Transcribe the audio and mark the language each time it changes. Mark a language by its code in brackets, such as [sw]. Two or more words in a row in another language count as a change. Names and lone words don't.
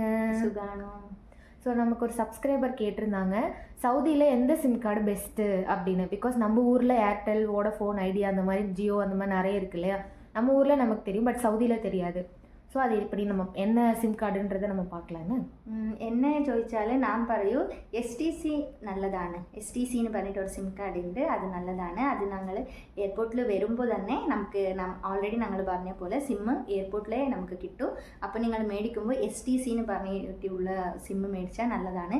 [ta] சுகானோ. ஸோ நமக்கு ஒரு சப்ஸ்கிரைபர் கேட்டிருந்தாங்க, சவுதியில் எந்த சிம் கார்டு பெஸ்ட்டு அப்படின்னு. பிகாஸ் நம்ம ஊரில் ஏர்டெல், வோடஃபோன், ஐடியா அந்த மாதிரி, ஜியோ அந்த மாதிரி நிறைய இருக்கு இல்லையா. நம்ம ஊரில் நமக்கு தெரியும், பட் சவுதியில் தெரியாது. ஸோ அது எப்படி நம்ம என்ன சிம் കാർഡുன்றதை நம்ம பார்க்கலான்னு. [ml] എന്നെ ചോദിച്ചാൽ ഞാൻ പറയൂ STC നല്ലതാണ്. STC എന്ന് പറഞ്ഞിട്ട് ഒരു സിം കാർഡ് ഉണ്ട്, അത് നല്ലതാണ്. അത് ഞങ്ങൾ എയർപോർട്ടിൽ വരുമ്പോൾ തന്നെ നമുക്ക് ഓൾറെഡി ഞങ്ങൾ പറഞ്ഞ പോലെ സിം എയർപോർട്ടിലെ നമുക്ക് കിട്ടും. അപ്പോൾ നിങ്ങൾ മേടിക്കുമ്പോൾ STC എന്ന് പറഞ്ഞിട്ടുള്ള സിം മേടിച്ചാൽ നല്ലതാണ്.